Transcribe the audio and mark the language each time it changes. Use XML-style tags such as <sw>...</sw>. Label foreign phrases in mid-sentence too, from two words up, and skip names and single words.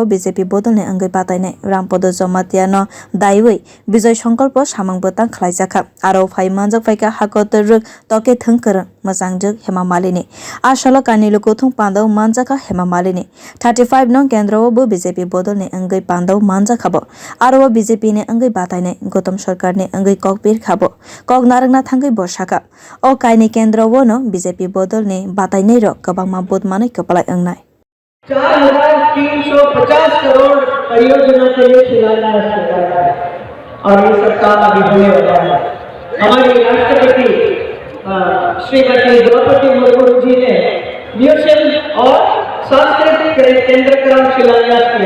<trp>BJP bodol ni angoi batainai Rampodo Jomatia no daiwi Bijoy Sankalpo samang botang khlaijakha aro phai manjak phaika hakotor ruk toke thungkar mojangjak Hema Malini asalo kanilu kothung pandau manjaka Hema Malini 35 nong kendro bo BJP bodol ni angoi pandau manjaka bo aro BJP ni angoi batainai Gotom Sarkar ni angoi kokpir khabo kok narangna thangoi bosaka o kaini kendro wo no BJP bodol ni batainai ro kabangma bot manai kapalai angnai</trp> <hi>4,350 करोड़ परियोजना के लिए शिलान्यास किया है और ये सरकार अभी होने वाला है। हमारी राष्ट्रपति श्रीमती द्रौपदी मुर्मू जी ने म्यूजियम और सांस्कृतिक केंद्र का शिलान्यास किया।</hi>